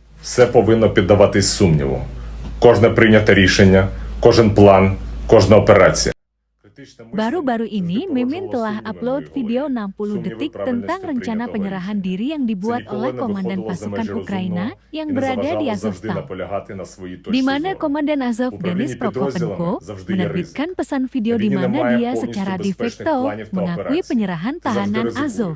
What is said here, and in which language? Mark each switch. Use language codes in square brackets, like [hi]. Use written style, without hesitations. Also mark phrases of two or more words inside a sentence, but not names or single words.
[uk] Все повинно піддаватись сумніву. Кожне прийняте рішення, кожен план, кожна операція. [id] Baru-baru ini, Mimin telah upload video 60 detik tentang rencana penyerahan diri yang dibuat oleh Komandan Pasukan Ukraina yang berada di Azovstal, di mana Komandan Azov Denis Prokopenko menerbitkan pesan video di mana dia secara [la] de facto [id] mengakui penyerahan tahanan Azov.